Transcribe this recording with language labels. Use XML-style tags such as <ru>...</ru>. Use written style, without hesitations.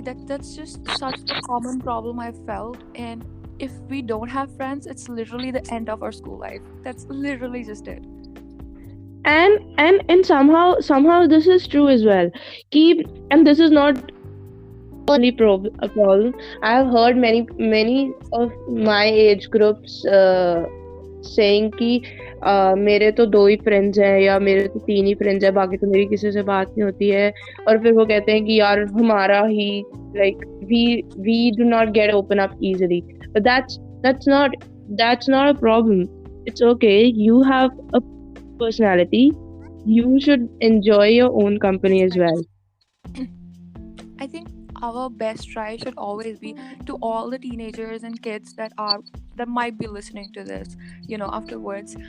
<en>That's just such a common problem I felt. And if we don't have friends, it's literally the end of our school life. That's literally just it. And somehow this is true as well. Keep and this is not only a problem. I have heard many of my age groups saying</en> <hi>कि मेरे तो दो ही friends हैं या मेरे तो तीन ही friends हैं बाकी तो मेरी किसी से बात नहीं होती है और फिर वो कहते हैं कि यार हमारा ही</hi> <en>like we do not get open up easily, but that's not a problem. It's okay, you have a personality, you should enjoy your own company as well. I think our best try should always be to all the teenagers and kids that might be listening to this, afterwards.</en>